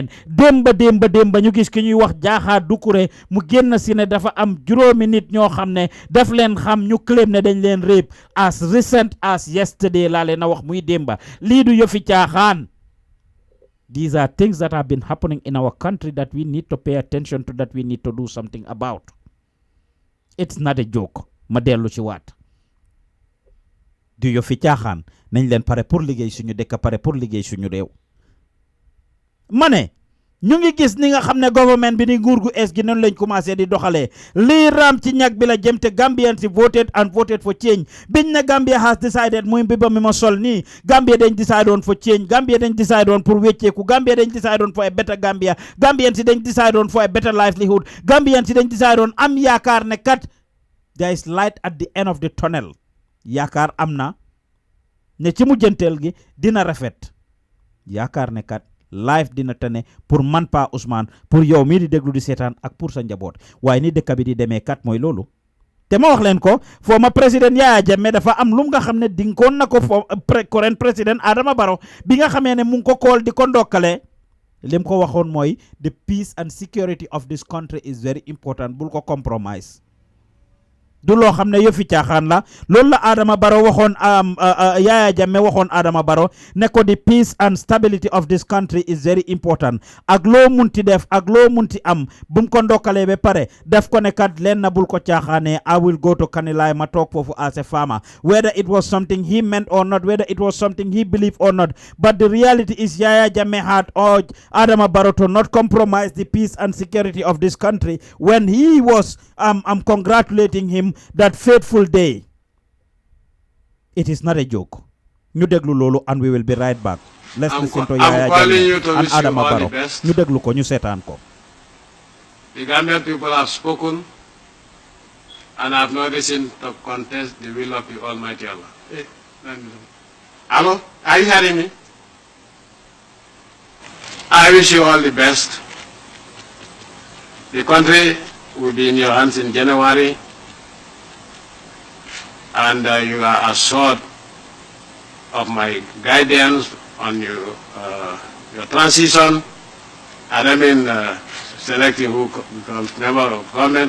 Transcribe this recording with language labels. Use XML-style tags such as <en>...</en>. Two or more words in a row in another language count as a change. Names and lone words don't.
<wo>Démba ñu gis ki ñuy wax Jaaxa Dukure mu génn si ne dafa am juróomi nit ñoo xam ne daf leen xam, ñu claim ne dañ leen rape</wo> <en>as recent as yesterday</en> <wo>laa leen a wax muy démba. Lii du yëfi caaxaan.</wo> <en>These are things that have been happening in our country that we need to pay attention to, that we need to do something about. It's not a joke.</en> <wo>Ma dellu ci waat. Du yëfi caaxaan. Nañ leen pare pour liggéey suñu dëkk, pare pour liggéey suñu réew. Ma ne ñu ngi gis ni nga xam ne government bi ni nguur gu es gi noonu lañ commencé di doxalee. Lii raam ci ñag bi la jëm te Gambians si</wo> <en>voted for change.</en> <wo>Biñ na</wo> <en>Gambia has decided</en> <wo>muy mbiba mi ma sol nii,</wo> <en>Gambia dañ decide on for change, Gambia dañ decide on pour wecceeku, Gambia dañ decide on for a better Gambia, Gambians si dañ decide on for a better livelihood, Gambians</en> <wo>si dañ</wo> <en>decide on</en> <wo>am yaakaar ne kat</wo> <en>there is light at the end of the tunnel.</en> <wo>Yaakaar am na ne ci mujjanteel gi dina rafet. Yaakaar ne kat life dina tane pour man Pa Ousmane, pour yow mii di déglu di seetaan ak pour sa njaboot. Waaye ni dëkk bi di demee kat mooy loolu. Te ma wax leen ko, former président Yaya Jammeh dafa am lu nga xam ne dinkoon na ko current président Adama Barrow bi nga xamee ne mu ngi ko kool di ko ndokkale. Lim ko waxoon mooy</wo> <en>the peace and security of this country is very important,</en> <wo>bul ko compromise. Du loo xam ne yëfi caaxaan la. Loolu la Adama Barrow waxoon Yaya Jammeh waxoon Adama Barrow ne ko</wo> <en>the peace and stability of this country is very important.</en> <wo>Ak loo munti def ak loo munti am bum ko ndokkalee ba pare def ko ne kat leen na bul ko caaxaanee.</wo> <en>I will go to Kanilai</en> <wo>ma toog foofu</wo> <en>as a farmer, whether it was something he meant or not, whether it was something he believed or not. But the reality is Yaya Jammeh had urged Adama Barrow to not compromise the peace and security of this country when he was congratulating him that fateful day. It is not a joke.</en> <wo>Ñu déglu loolu</wo> <en>and we will be right back. Let's listen to Yaya Jammeh and Adama Barrow.</en> <wo>Ñu déglu ko, ñu seetaan ko.</wo> <en>The Gambian people have spoken and have no reason to contest the will of the Almighty Allah. Hello? Are you hearing me? I wish you all the best. The country will be in your hands in January, and you are assured of my guidance on your transition, and I mean selecting who becomes member of government.</en>